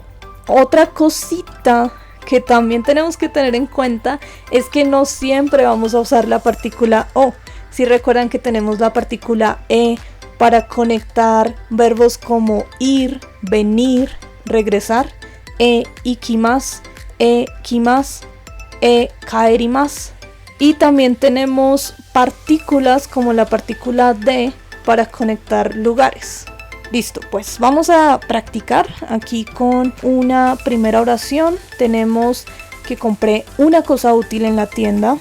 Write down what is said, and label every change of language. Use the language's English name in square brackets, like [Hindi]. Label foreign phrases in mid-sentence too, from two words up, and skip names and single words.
[Spanish] Otra cosita que también tenemos que tener en cuenta es que no siempre vamos a usar la partícula o. Si recuerdan que tenemos la partícula e para conectar verbos como ir, venir, regresar, [Japanese] 行きます、来ます、帰ります. [Spanish] Y también tenemos partículas como la partícula de para conectar lugares. Listo, pues vamos a practicar aquí con una primera oración. Tenemos que compré una cosa útil en la tienda.